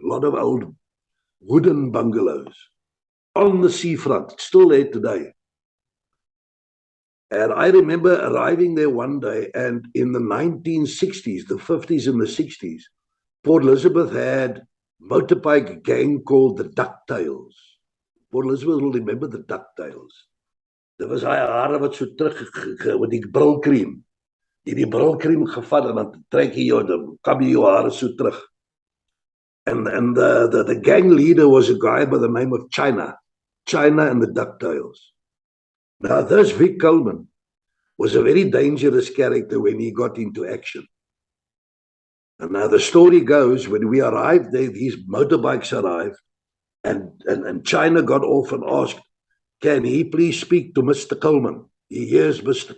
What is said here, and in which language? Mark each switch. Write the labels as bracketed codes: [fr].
[en] A lot of old wooden bungalows on the seafront, still there today. And I remember arriving there one day, and in the 1960s, the 50s and the 60s, Port Elizabeth had a motorbike gang called the Ducktails. Port Elizabeth will remember the Ducktails. [af] Dit was hy hare wat so terug met die brilkrem. Die brilkrem gevat en dan trek jy jou, dan kam jy jou hare so terug. [en] And the gang leader was a guy by the name of China and the Ducktails. Now, this Vic Coleman was a very dangerous character when he got into action. And now the story goes, when we arrived there, these motorbikes arrived, and China got off and asked, "Can he please speak to Mr. Coleman? He hears Mr.